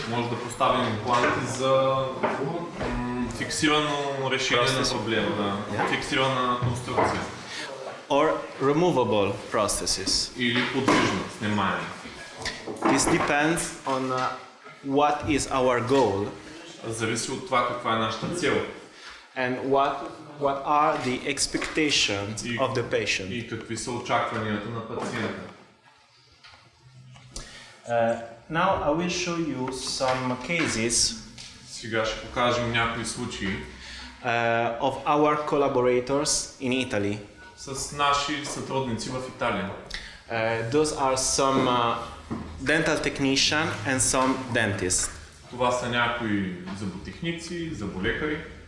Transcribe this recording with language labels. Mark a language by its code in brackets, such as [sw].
[bg] Може да поставим импланти за фиксирано решение на проблема, фиксирана конструкция. [en] Or removable prosthesis. [bg] Или подвижна, снимаема. [en] This depends on what is our goal [bg] Зависи от това каква е нашата цел [en] and what are the expectations of the patient. [bg] и какви са очакванията на пациента. [en] Now I will show you some cases [bg] Сега ще покажем някои случаи [en] of our collaborators in Italy. [bg] с наши сътрудници в Италия. [en] Those are some dental technician and some dentists. [bg] Това са някои зъботехници, зъболекари.